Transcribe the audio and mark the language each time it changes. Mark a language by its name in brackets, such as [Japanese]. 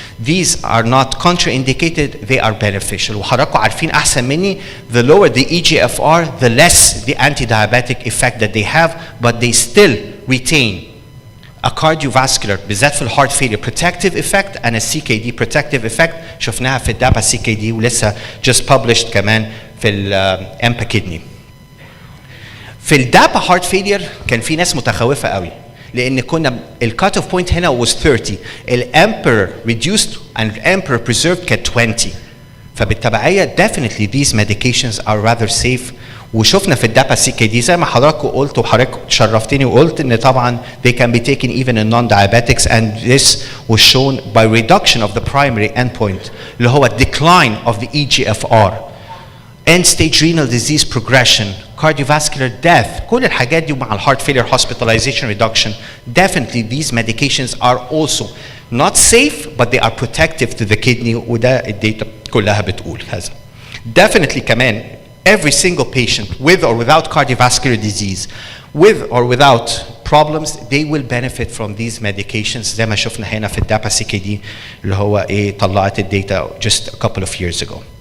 [English] These are not contraindicated, they are beneficial. [Arabic] وحضراتكم عارفين احسن مني [English] the lower the EGFR the less the anti-diabetic effect that they have, but they still retain a cardiovascular [Arabic] بالذات في الهارت [English] failure protective effect and a CKD protective effect. [Arabic] شفناها في الدابا CKD ولسه [English] just published [Arabic] كمان في الامبا كيدني. في الدابا هارت فيلير كان في ناس متخوفه قوي لان كنا الكات اوف بوينت هنا was 30، الامبر reduced and الامبر preserved كانت 20. فبالتبعيه [English] definitely these medications are rather safe [Arabic] وشفنا في الدابا سي كي دي زي ما حضراتكم قلت وحضرتك شرفتني وقلت ان طبعا [English] they can be taken even in non-diabetics, and this was shown by reduction of the primary endpoint [Arabic] اللي هو [English] decline of the EGFR, end stage renal disease progression, cardiovascular death. [Arabic] كل الحاجات دي مع الهارت failure hospitalization reduction. [English] Definitely these medications are also not safe but they are protective to the kidney, [Arabic] وده الداتا كلها بتقول هذا. [English] Definitely كمان every single patient with or without cardiovascular disease, with or without problems, they will benefit from these medications [Arabic] زي ما شفنا هنا في الدابا سي كي دي اللي هو طلعت الداتا [English] just a couple of years ago.